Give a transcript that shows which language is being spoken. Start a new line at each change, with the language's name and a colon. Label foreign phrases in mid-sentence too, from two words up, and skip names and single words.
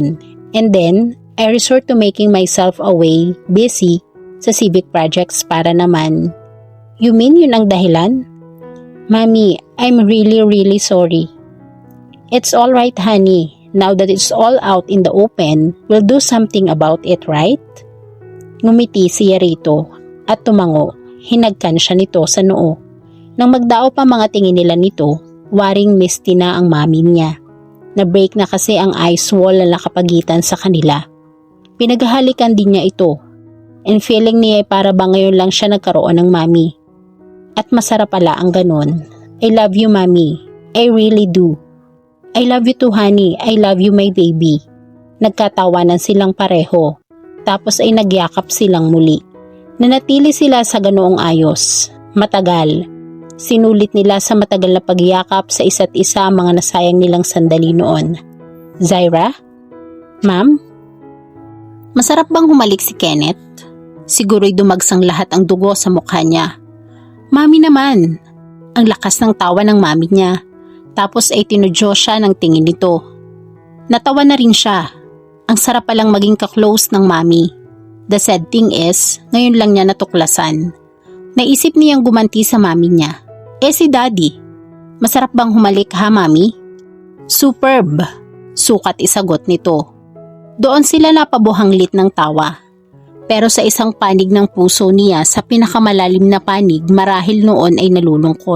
English: And then, I resort to making myself away,
Filipino: busy, sa
English: civic projects
Filipino: para naman.
English: You mean
Filipino: yun ang dahilan? Mami,
English: I'm really sorry. It's alright honey. Now that it's all out in the open, we'll do something about it, right?
Filipino: Ngumiti siya rito at tumango. Hinagkan siya nito sa noo. Nang magdao pa mga tingin nila nito, waring misty na ang mami niya. Na-break na kasi ang
English: ice wall
Filipino: na nakapagitan sa kanila. Pinaghahalikan din niya ito.
English: And feeling
Filipino: niya para ba ngayon lang siya nagkaroon ng mami. At masarap pala ang ganun.
English: I love you mami. I really do. I love you too honey. I love you my baby.
Filipino: Nagkatawanan silang pareho. Tapos ay nagyakap silang muli. Nanatili sila sa ganoong ayos. Matagal. Sinulit nila sa matagal na pagyakap sa isa't isa ang mga nasayang nilang sandali noon. Zaira? Ma'am? Masarap bang humalik si Kenneth? Siguro'y dumagsang lahat ang dugo sa mukha niya. Mami naman. Ang lakas ng tawa ng mami niya. Tapos ay tinudyo siya ng tingin nito. Natawa na rin siya. Ang sarap palang maging ka-close ng mami.
English: The sad thing is,
Filipino: ngayon lang niya natuklasan. Naisip niyang gumanti sa mami niya. Si daddy, masarap bang humalik ha mami? Superb, sukat isagot nito. Doon sila napabuhanglit ng tawa. Pero sa isang panig ng puso niya sa pinakamalalim na panig marahil noon ay nalulungkot.